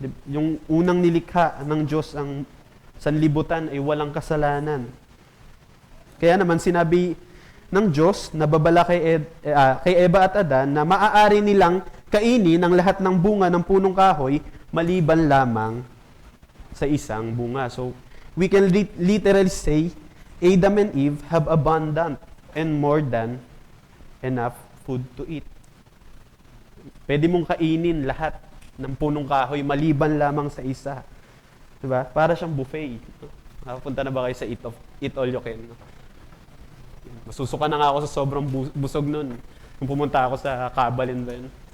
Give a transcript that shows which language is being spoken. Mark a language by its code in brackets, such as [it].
[tl] Yung unang nilikha ng Diyos, ang sanlibutan ay walang kasalanan. Kaya naman sinabi ng Diyos na babala kay Eva at Adan na maaari nilang kainin ang lahat ng bunga ng punong kahoy maliban lamang sa isang bunga. [en] So, we can literally say, Adam and Eve have abundant and more than enough food to eat. [tl] Pwede mong kainin lahat ng punong kahoy maliban lamang sa isa. Diba? Para siyang buffet. Nakapunta na ba kayo sa Eat All You Can? Masusuka na nga ako sa sobrang busog nun. Kung pumunta ako sa Kabalin ba yun.